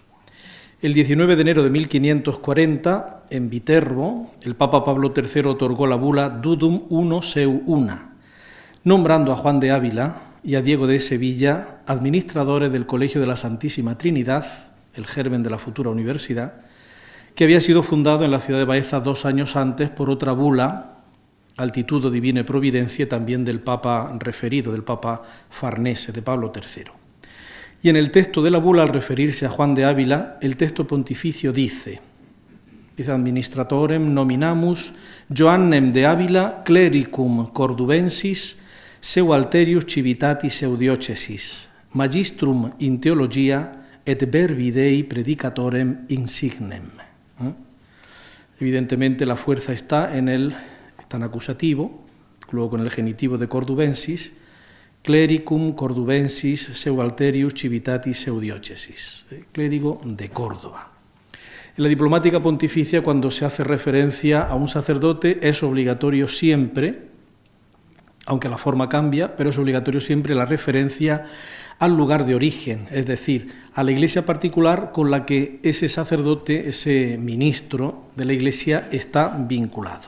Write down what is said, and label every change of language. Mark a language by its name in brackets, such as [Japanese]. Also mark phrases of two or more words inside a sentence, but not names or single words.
[Spanish] El 19 de enero de 1540, en Viterbo, el Papa Pablo III otorgó la bula Dudum Uno Seu Una, nombrando a Juan de Ávila y a Diego de Sevilla administradores del Colegio de la Santísima Trinidad, el germen de la futura universidad, que había sido fundado en la ciudad de Baeza 2 años antes por otra bula, Altitudo Divina Providencia, también del Papa referido, del Papa Farnese, de Pablo III. Y en el texto de la bula, al referirse a Juan de Ávila, el texto pontificio dice [Latin] Administratorem nominamus Joannem de Ávila clericum cordubensis seu alterius civitatis seu diocesis, magistrum in teologia et verbi Dei predicatorem insignem. [Spanish] Evidentemente la fuerza está en acusativo, luego con el genitivo de cordubensis, [Latin] clericum cordubensis seu alterius civitatis seu diocesis, [Spanish] clérigo de Córdoba. En la diplomática pontificia, cuando se hace referencia a un sacerdote, es obligatorio siempre, aunque la forma cambia, pero es obligatorio siempre la referencia al lugar de origen, es decir, a la iglesia particular con la que ese sacerdote, ese ministro de la iglesia está vinculado.